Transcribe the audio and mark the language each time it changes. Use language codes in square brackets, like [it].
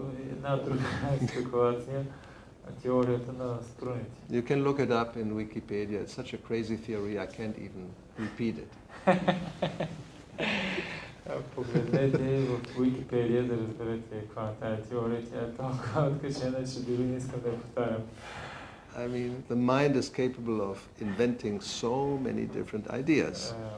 [bg] Една друга спекулация, теорията на струните. [en] You can look it up in Wikipedia. It's such a crazy theory, I can't even repeat it. [bg] Погледнете в Wikipedia да разберете каква е тази теория. Тя е толкова откачена, че дори не искам да я повтарям. [en] I mean, the mind is capable of inventing so many different ideas.